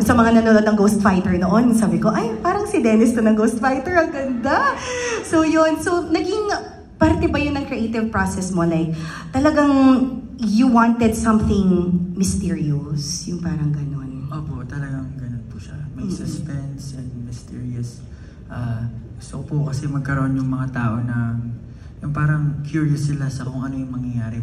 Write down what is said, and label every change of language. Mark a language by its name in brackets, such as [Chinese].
[Filipino] Sa mga nanonood ng Ghost Fighter noon, sabi ko, ay parang si Dennis to ng Ghost Fighter, ang ganda. So yun, so naging parte ba yun ng creative process mo? [English] Like talagang you wanted something mysterious, [Filipino] yung parang ganon. Opo, talagang ganun po siya. May suspense and mysterious. Gusto po kasi magkaroon yung mga tao na yung parang curious sila sa kung ano yung mangyayari.